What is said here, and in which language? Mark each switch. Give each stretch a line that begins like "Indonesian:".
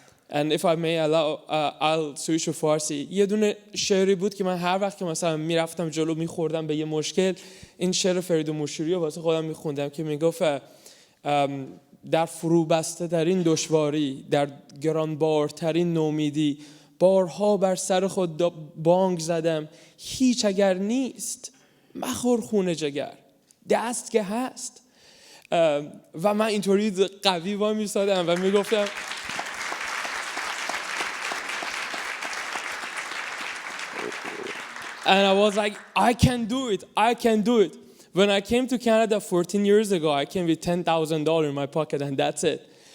English: And if I may allow, I'll switch to فارسی.
Persian: یه دونه شعری بود که من هر وقت که مثلا میرفتم جلو میخوردم به یه مشکل، این شعر فرید مشیری رو واسه خودم میخوندم که میگفت در فرو بسته ترین دشواری، در گرانبارترین نومیدی، بارها بر سر خود بانگ زدم، هیچ اگر نیست مخور خون جگر، دست که هست. و من اینطوری قوی وای میسادم و میگفتم
English: and I was like, I can do it. When I came to Canada 14 years ago, I came with $10,000 in my pocket, and that's it.